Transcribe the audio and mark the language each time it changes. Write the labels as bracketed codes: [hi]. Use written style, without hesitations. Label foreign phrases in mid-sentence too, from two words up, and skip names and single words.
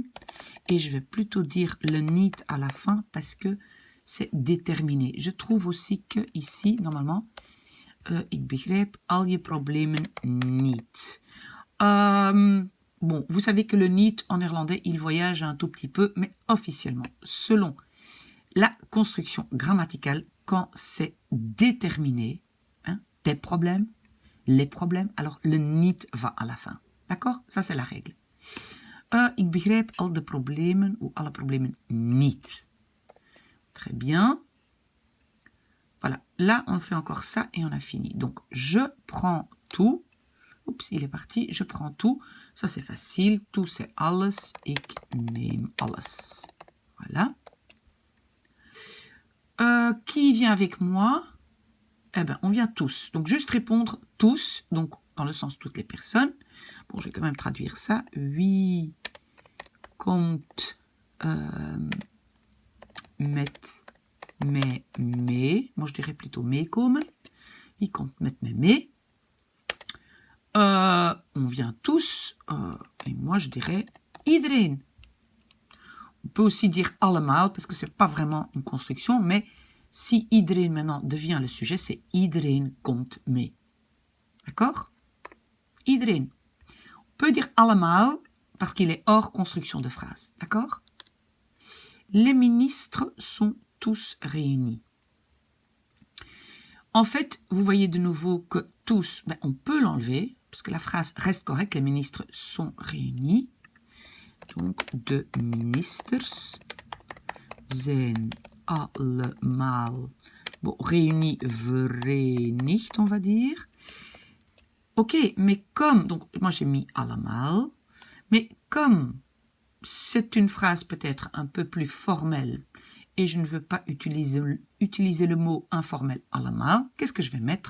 [fr] Et je vais plutôt dire le niet à la fin parce que c'est déterminé. Je trouve aussi que ici, normalement, [nl] ik begrijp al je problemen niet. [fr] Bon, vous savez que le niet en néerlandais, il voyage un tout petit peu, mais officiellement, selon la construction grammaticale, quand c'est déterminé, hein, tes problèmes, les problèmes, alors le niet va à la fin. D'accord? Ça, c'est la règle. [nl] Ik begrijp al de problemen ou alle problemen niet. [fr] Très bien. Voilà, là, on fait encore ça et on a fini. Donc, je prends tout. Oups, il est parti. Je prends tout. Ça, c'est facile. Tout, c'est alles. [nl] Ik neem alles. [fr] Voilà. Qui vient avec moi? Eh bien, on vient tous. Donc, juste répondre tous. Donc, dans le sens toutes les personnes. Bon, je vais quand même traduire ça. [nl] Wie komt met mij mee? [fr] Moi, je dirais plutôt meekomen. [nl] Wie komt met mij mee? [fr] On vient tous. Et moi, je dirais iedereen. On peut aussi dire allemaal, parce que ce n'est pas vraiment une construction, mais si iedereen maintenant devient le sujet, c'est [nl] iedereen komt mee. [fr] D'accord? Iedereen. On peut dire allemaal, parce qu'il est hors construction de phrase. D'accord? Les ministres sont tous réunis. En fait, vous voyez de nouveau que tous, ben, on peut l'enlever, parce que la phrase reste correcte, les ministres sont réunis. Donc, [nl] de ministers zijn allemaal, [fr] bon, réunis, verenigd, on va dire. Ok, mais comme, donc moi j'ai mis allemaal, mais comme c'est une phrase peut-être un peu plus formelle et je ne veux pas utiliser le mot informel allemaal, qu'est-ce que je vais mettre?